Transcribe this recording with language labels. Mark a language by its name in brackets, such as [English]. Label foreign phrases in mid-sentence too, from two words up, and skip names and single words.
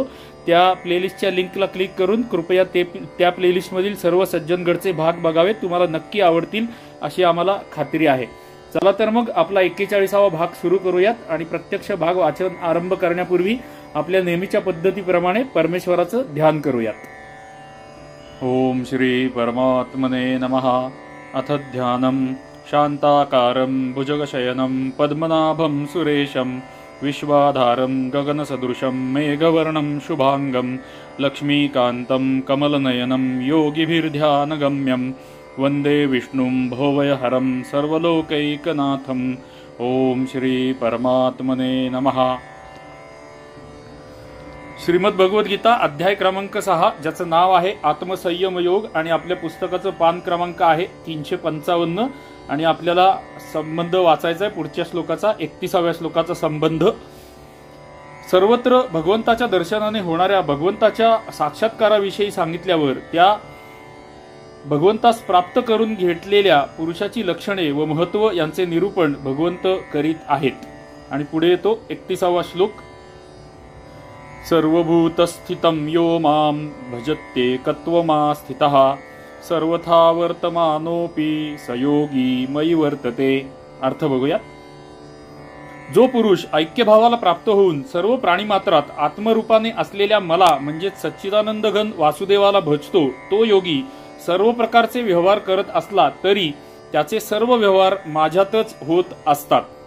[Marathi] त्या प्लेलिस्टच्या लिंकला क्लिक करून कृपया त्या प्लेलिस्टमधील सर्व सज्जनगडचे भाग बघावेत. तुम्हाला नक्की आवडतील अशी आम्हाला खात्री आहे. चला तर मग आपला 41वा भाग सुरू करूयात आणि प्रत्यक्ष भाग वाचन आरंभ करण्यापूर्वी आपल्या नेहमीच्या पद्धतीप्रमाणे परमेश्वराचं ध्यान करूयात. [Sanskrit] ओम श्री परमात्मने नमः. अथ ध्यानम शांताकारं भुजगशयनं पद्मनाभं सुरेशं विश्वाधारं गगनसदृशं मेघवर्णं शुभांगं लक्ष्मीकान्तं कमलनयनं योगिभिर्ध्यानगम्यं वंदे विष्णुं भवभयहरं सर्वलोकैकनाथं. ओम श्री परमात्मने नमः. [Marathi] श्रीमद भगवद्गीता अध्याय क्रमांक 6, ज्याचं नाव आहे आत्मसंयम योग आणि आपल्या पुस्तकाचं पान क्रमांक आहे 355 आणि आपल्याला संबंध वाचायचा आहे पुढच्या श्लोकाचा 31व्या श्लोकाचा संबंध. सर्वत्र भगवंताच्या दर्शनाने होणाऱ्या भगवंताच्या साक्षात्काराविषयी सांगितल्यावर त्या भगवंतास प्राप्त करून घेतलेल्या पुरुषाची लक्षणे व महत्व यांचे निरूपण भगवंत करीत आहेत. आणि पुढे येतो 31वा श्लोक. [Sanskrit] सर्वभूतस्थितं यो मां भजत्येकत्वमा स्थितः सर्वथा वर्तमानोऽपि स योगी मयि वर्तते. [Marathi] अर्थ बघूया. जो पुरुष ऐक्यभावाला प्राप्त होऊन सर्व प्राणीमात्रात आत्मरूपाने असलेल्या मला म्हणजेच सच्चिदानंद घन वासुदेवाला भजतो, तो योगी सर्व प्रकारचे व्यवहार करत असला तरी त्याचे सर्व व्यवहार माझ्यातच होत असतात.